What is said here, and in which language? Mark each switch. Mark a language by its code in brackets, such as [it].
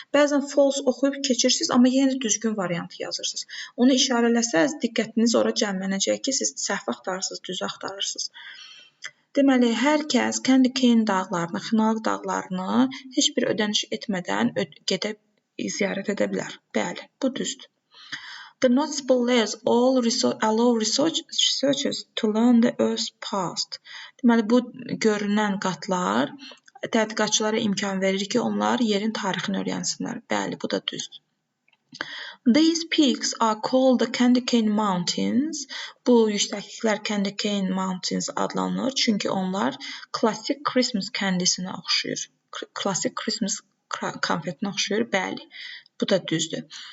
[az] Bəzən false oxuyub keçirsiniz, amma yenə də düzgün variantı yazırsınız. Onu işarələsəz, diqqətiniz ora cəmlənəcək ki, siz səhv axtarırsınız, düz axtarırsınız. Deməli, hər kəs Candy Cane dağlarını, Xınalıq dağlarını heç bir ödəniş etmədən gedib ziyarət edə bilər. Bəli, bu düzdür. [en] The noticeable layers all allow researchers to learn the Earth's past. [az] Deməli, bu görünən qatlar tədqiqatçılara imkan verir ki, onlar yerin tarixini öyrənsinlər. Bəli, bu da düzdür. [en] These peaks are called the Candy Cane Mountains. [az] Bu yüksəkliklər Candy Cane Mountains adlanır, çünki onlar klassik Christmas candisinə oxşuyur. Klassik Christmas konfetinə oxşuyur. Bəli, bu da düzdür.